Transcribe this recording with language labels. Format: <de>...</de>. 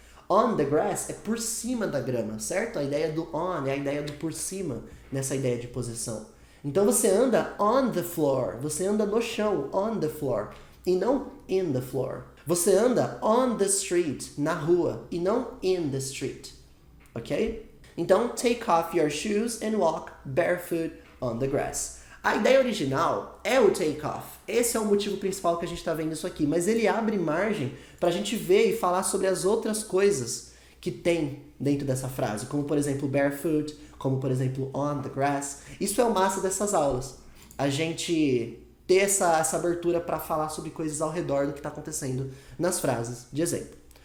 <en>On the grass</en> <pt>é por cima da grama, certo? A ideia do on é a ideia do por cima, nessa ideia de posição. Então você anda</pt> <en>on the floor,</en> <pt>você anda no chão, on the floor, e não in the floor. Você anda</pt> <en>on the street,</en> <pt>na rua, e não in the street. Ok? Então,</pt> <en>take off your shoes and walk barefoot on the grass.</en> <pt>A ideia original é o take off. Esse é o motivo principal que a gente está vendo isso aqui. Mas ele abre margem para a gente ver e falar sobre as outras coisas que tem dentro dessa frase. Como, por exemplo, barefoot, como, por exemplo, on the grass. Isso é o massa dessas aulas. A gente ter essa abertura para falar sobre coisas ao redor do que está acontecendo nas frases de exemplo.</pt>